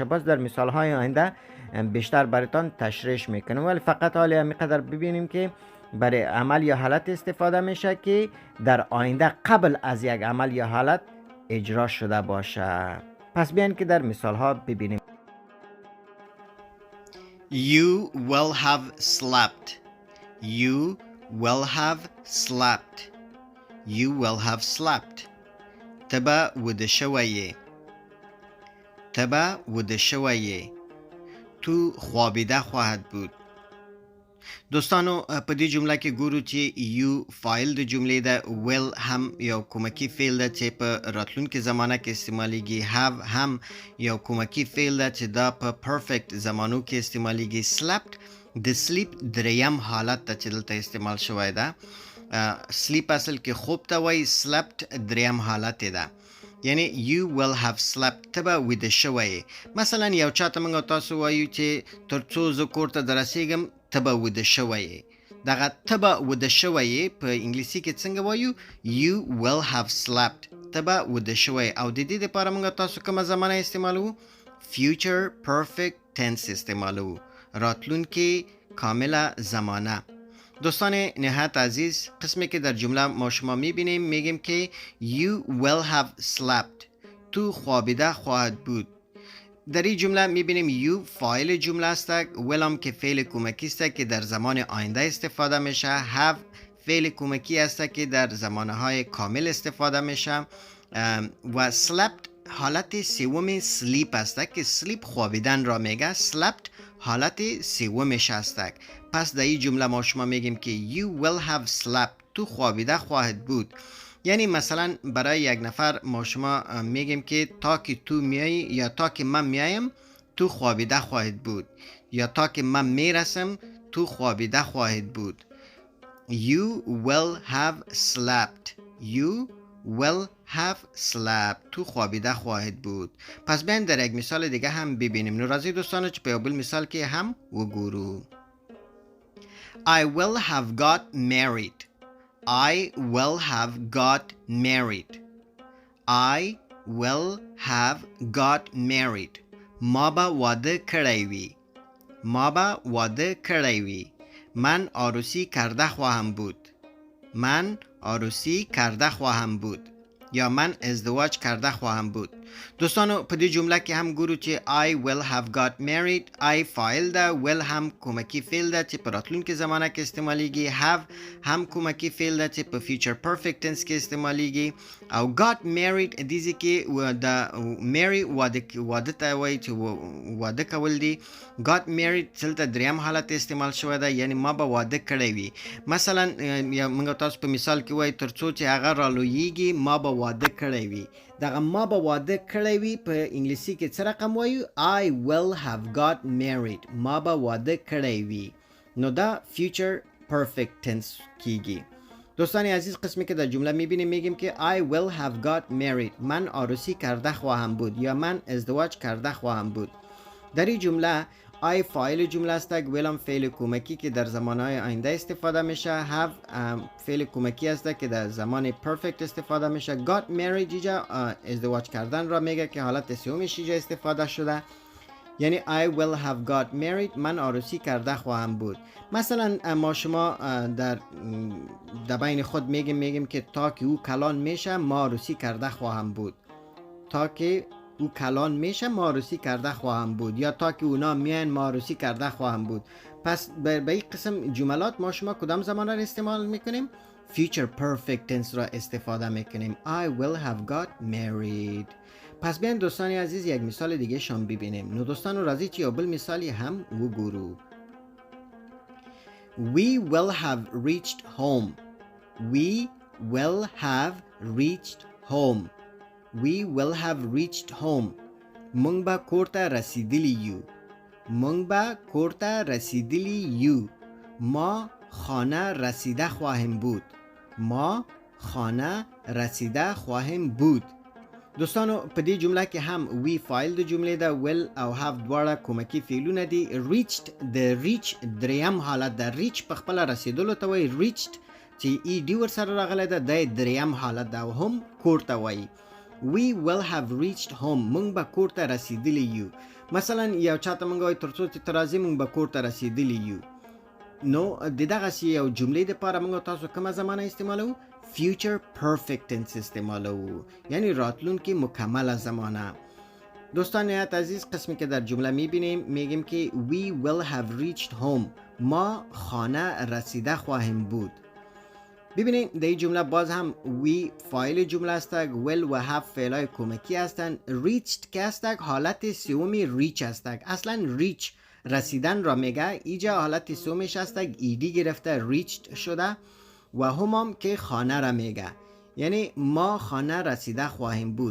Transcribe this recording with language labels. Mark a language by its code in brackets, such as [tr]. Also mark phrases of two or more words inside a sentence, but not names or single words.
[fa] باز در مثال های آینده بیشتر براتون تشریح میکنم، ولی فقط حالی همینقدر ببینیم که برای عمل یا حالت استفاده میشه که در آینده قبل از یک عمل یا حالت اجرا شده باشه. پس بیاین که در مثال ها ببینیم. [en] You will have slept. You will have slept. You will have slept. [ps] تبا وده شویه. تبا وده شویه. [fa] تو خوابیده خواهد بود. [ps] دوستانو په دې جمله کې ګورو چې یو فایل د جملې ده، will هم یو کومکی فعل ده چې په راتلونکې زمانه کې استعمالیږي، have هم یو کومکی فعل ده چې دا په پرفیکټ زمانو کې استعمالیږي، slept د sleep دریم حالت ته چې دلته استعمال شوی ده. sleep اصل کې خوب ته وایي، slept دریم حالت ده، یعنی [en] you will have slept [ps] تبه ویده شوی. مثلا یو چاته موږ تاسو وایو چې تر څو زه کور ته درسیږم تبه وده شوی. دغه تبه وده شوی په انګلیسي کې څنګه وایو؟ [en] you will have slept [ps] تبه وده شوی. او د دې لپاره موږ تاسو کومه زمانه استعمالو؟ [en] future perfect tense [ps] استعمالو، راتلونکې کامله زمانه. [fa] دوستان نهایت عزیز، قسمی که در جمله ما شما میبینیم میگیم که [en] you will have slept [fa] تو خوابیده خواهد بود. در این جمله میبینیم یو فاعل جمله است، will هم که فعل کمکی است که در زمان آینده استفاده میشه، have فعل کمکی است که در زمانهای کامل استفاده میشه و slept حالت سوم sleep است که sleep خوابیدن را میگه، slept حالت سومش است. پس در این جمله ما شما میگیم که [en] you will have slept [fa] تو خوابیده خواهد بود. یعنی مثلا برای یک نفر ما شما میگیم که تا که تو میایی یا تا که من میایم تو خوابیده خواهد بود، یا تا که من میرسم تو خوابیده خواهد بود. [en] You will have slept. You will have slept [fa] تو خوابیده خواهد بود. پس بیاین در یک مثال دیگه هم ببینیم. [ps] نوازی دوستانو چې په یو بل مثال کې هم وګورو. [en] I will have got married. I will have got married. I will have got married. [ps] ما با واده کړی وي. ما با واده کړی وي. [fa] من عروسی کرده خواهم بود. من عروسی کرده خواهم بود. یا من ازدواج کرده خواهم بود. [ps] دوستانو په دې جمله کې هم ګورو چې [en] I will have got married. [ps] I فاعل ده، will هم کومکی فعل ده چې په راتلونکې زمانه کې استعمالیږي، have هم کومکی فعل ده چې په [en] future perfect tense [ps] کې استعمالیږي، او [en] got married [ps] دې کې د marry واده ته وایي چې واده کول دي. [en] got married [ps] دلته دریم حالت استعمال شوی ده، یعنی ما به واده کړی وي. مثلا موږ تاسو په مثال کې وایي تر څو چې هغه رالویږي ما به واده کړی وي. دغه ما به واده کړی وي په انګلیسي کې څه رقم وایو؟ [en] I will have got married. [ps] ما به واده کړی وي. نو دا [en] future perfect tense [ps] کیږي. [fa] دوستان عزیز قسمی که در جمله میبینیم میگیم که [en] I will have got married. [fa] من عروسی کرده خواهم بود یا من ازدواج کرده خواهم بود. در این جمله I فاعل جمله است، will هم فعل کمکی که در زمانهای آینده استفاده میشه، have فعل کمکی است که در زمان perfect استفاده میشه. [en] got married [fa] اینجا ازدواج کردن را میگه که حالت سومش اینجا استفاده شده، یعنی [en] I will have got married. [fa] من عروسی کرده خواهم بود. مثلا ما شما در بین خود میگیم که تا که او کلان میشه ما عروسی کرده خواهم بود. تا که او کلان میشه ما عروسی کرده خواهم بود، یا تا که اونا میان ما عروسی کرده خواهم بود. پس به این قسم جملات ما شما کدام زمان را استعمال میکنیم؟ [en] future perfect tense [fa] را استفاده میکنیم. [en] I will have got married. [fa] پس بیاین دوستان عزیز یک مثال دیگه شام ببینیم. [ps] نو دوستان راضی چی یا بل مثالی هم وگورو. [en] We will have reached home. We will have reached home. We will have reached home. [ps] مونږ به کور ته رسیدلی یو. مونږ به کور ته رسیدلی یو. [fa] ما خانه رسیده خواهیم بود. ما خانه رسیده خواهیم بود. [ps] دوستانو په دې جمله کې هم وی فایل د جملې ده، will او have دواړه کومکی فعلونه دي. reached د ریچ دریم حالت ده. ریچ په خپل رسیدلو ته وایي. reached چې ای ډی ور سره راغلی ده د دریم حالت ده او هم کور ته وایي. [en] we will have reached home. [ps] مونږ به کور ته رسیدلی یو. مثلا یو چاته مونږ وایي تر څو چې ته راځې مونږ به کور ته رسیدلی یو. نو د دغسې یو جملې دپاره مونږ تاسو کومه زمانه استعمالوو؟ [en] future perfect tense [ps] استعمالوو، یعنی راتلونکې مکمله زمانه. [fa] دوستان نهایت عزیز قسمی که در جمله میبینیم میگیم که [en] we will have reached home. [fa] ما خانه رسیده خواهیم بود. ببینید در این جمله باز هم we فاعل جمله است، will و have فعلای کمکی هستند. reached که است حالت سومی reach است. اصلا reach رسیدن را میگه، اینجا حالت سومش است ایدی گرفته reached شده و هم که خانه را میگه، یعنی ما خانه رسیده خواهیم بود.